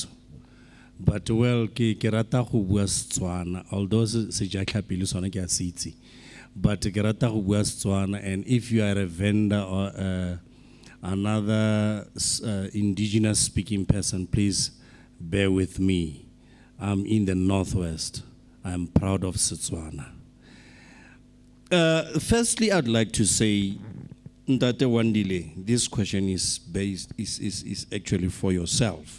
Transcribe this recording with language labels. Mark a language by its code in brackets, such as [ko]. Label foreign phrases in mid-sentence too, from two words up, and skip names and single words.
[en] But well, [tn] ke rata go bua Setswana, although se ja tlhapile sona ke a se itse. But ke rata go bua Setswana, [en] and if you are a vendor or another indigenous speaking person, please bear with me. I'm in the Northwest. I'm proud of Setswana. Firstly, I'd like to say that Wandile, this question is actually for yourself.